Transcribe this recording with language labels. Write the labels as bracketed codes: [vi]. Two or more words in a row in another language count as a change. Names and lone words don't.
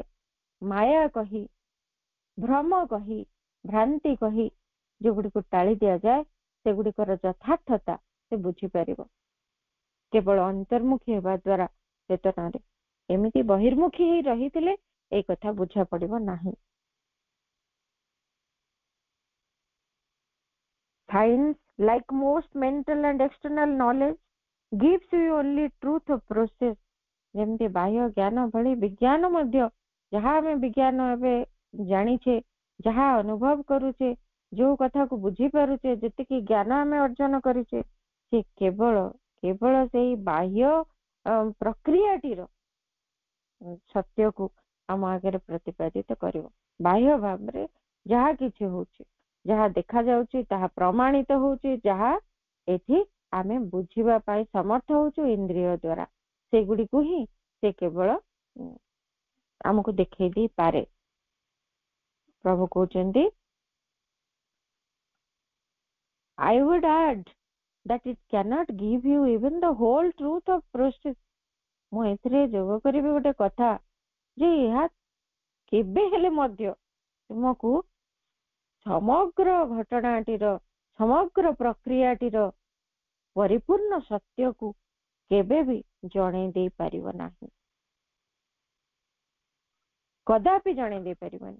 [or] ମାୟା କହି, ଭ୍ରମ କହି, ଭ୍ରାନ୍ତି କହି ଯୋଉଗୁଡିକୁ ଟାଳି ଦିଆଯାଏ, ସେଗୁଡିକର ଯଥାର୍ଥତା ସେ ବୁଝିପାରିବ କେବଳ ଅନ୍ତର୍ମୁଖୀ ହେବା ଦ୍ୱାରା ଚେତନାରେ। ଏମିତି ବହିର୍ମୁଖୀ ହେଇ ରହିଥିଲେ ଏଇ କଥା ବୁଝା ପଡିବ ନାହିଁ। [en] Science, like most mental and external knowledge, gives you only truth of process. [or] ଯେମିତି ବାହ୍ୟ ଜ୍ଞାନ ଭଳି ବିଜ୍ଞାନ ମଧ୍ୟ, ଯାହା ଆମେ ବିଜ୍ଞାନ ଏବେ ଜାଣିଛେ, ଯାହା ଅନୁଭବ କରୁଛେ, ଯୋଉ କଥାକୁ ବୁଝିପାରୁଛେ, ଯେତିକି ଜ୍ଞାନ ଆମେ ଅର୍ଜନ କରିଛେ, ସେ କେବଳ ସେଇ ବାହ୍ୟ ପ୍ରକ୍ରିୟାଟିର ସତ୍ୟକୁ ଆମ ଆଗରେ ପ୍ରତିପାଦିତ କରିବ। ବାହ୍ୟ ଭାବରେ ଯାହା କିଛି ହଉଛି, ଯାହା ଦେଖାଯାଉଛି, ତାହା ପ୍ରମାଣିତ ହଉଛି, ଯାହା ଏଠି ଆମେ ବୁଝିବା ପାଇଁ ସମର୍ଥ ହଉଛୁ ଇନ୍ଦ୍ରିୟ ଦ୍ୱାରା, ସେଗୁଡିକୁ ହିଁ ସେ କେବଳ ଆମକୁ ଦେଖେଇ ଦେଇପାରେ। ପ୍ରଭୁ କହୁଛନ୍ତି, [en] I would add that it cannot give you even the whole truth of process. [or] ମୁଁ ଏଥିରେ ଯୋଗ କରିବି ଗୋଟେ କଥା, ଯେ ଏହା କେବେ ହେଲେ ମଧ୍ୟ ତୁମକୁ ସମଗ୍ର ଘଟଣାଟିର, ସମଗ୍ର ପ୍ରକ୍ରିୟାଟିର ପରିପୂର୍ଣ୍ଣ ସତ୍ୟକୁ କେବେ ବି ଜଣେଇ ଦେଇ ପାରିବ ନାହିଁ, କଦାପି ଜଣେଇ ଦେଇ ପାରିବନି।